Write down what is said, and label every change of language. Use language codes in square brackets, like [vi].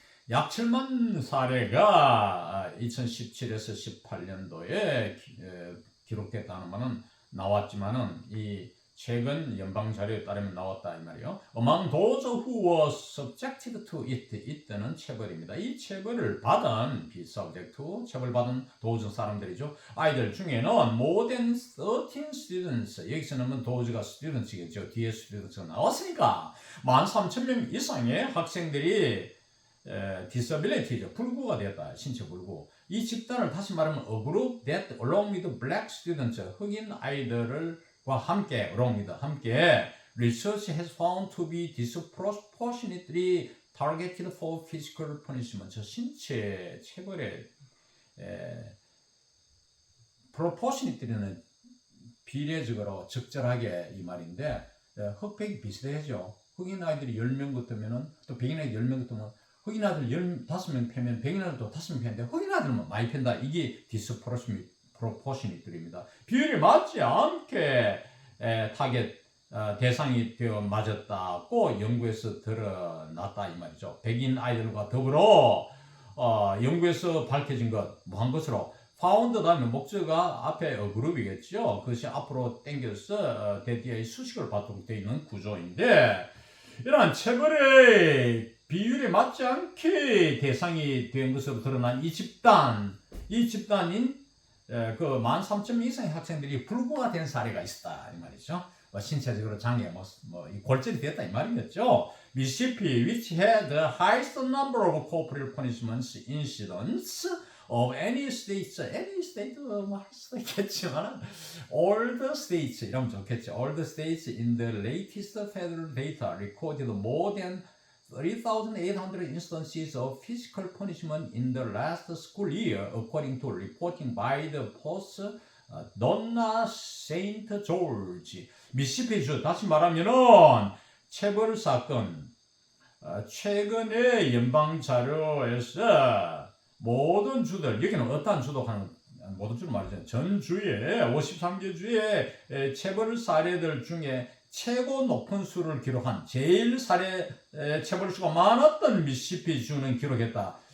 [ko] 약 7만 사례가 2017에서 18년도에 기록됐다는 것은 나왔지만은 이 최근 연방 자료에 따르면 나왔다 이 말이요. [en] Among those who were subjected to it, [ko] 이때는 체벌입니다. 이 체벌을 받은 [en] be subject to, [ko] 체벌받은 those 사람들이죠. 아이들 중에는 [en] more than 13 students, [ko] 여기서는 those가 students겠죠. 뒤에 students가 나왔으니까 13,000명 이상의 학생들이 disability죠. 불구가 되었다. 신체 불구. 이 집단을 다시 말하면 [en] a group that along with black students, [ko] 흑인 아이들을 과 함께, [en] along with 함께 research has found to be disproportionately targeted for physical punishment. [ko] 신체 체벌의 proportionately는 비례적으로 적절하게 이 말인데 흑백이 비슷해죠. 흑인 아이들이 10명 붙으면은 또 백인 아이들 10명 붙으면 흑인 아들 15명 패면 백인 아들도 5명 패는데 흑인 아들만 많이 팬다. 이게 disproportionately입니다. 비율이 맞지 않게 타겟 대상이 되어 맞았다고 연구에서 드러났다 이 말이죠. 백인 아이들과 더불어 연구에서 밝혀진 것 뭐한 것으로 found 다음에 목적어가 앞에 그룹이겠죠. 그것이 앞으로 당겨서 대뒤의 수식을 받도록 되어 있는 구조인데, 이러한 체벌의 비율이 맞지 않게 대상이 된 것으로 드러난 이 집단인 그 13,000명 이상의 학생들이 불구가 된 사례가 있다 이 말이죠. 신체적으로 장애, 골절이 됐다 이 말이겠죠. [en] Mississippi, which had the highest number of corporal punishments incidents of any state [ko] 뭐 할 수도 있겠지만 [en] all the states 이러면 좋겠죠. All the states in the latest federal data recorded more than 3,800 instances of physical punishment in the last school year, according to reporting by the Post Donna St. George. [ko] 미시시피주 다시 말하면은 체벌 사건 최근에 연방 자료에서 모든 주들 여기는 어떠한 주도 하는 모든 주를 말이죠. 전 주에 53개 주의 체벌 사례들 중에 최고 높은 수를 기록한 제일 체벌 수가 많았던 미시시피 주는 기록했다.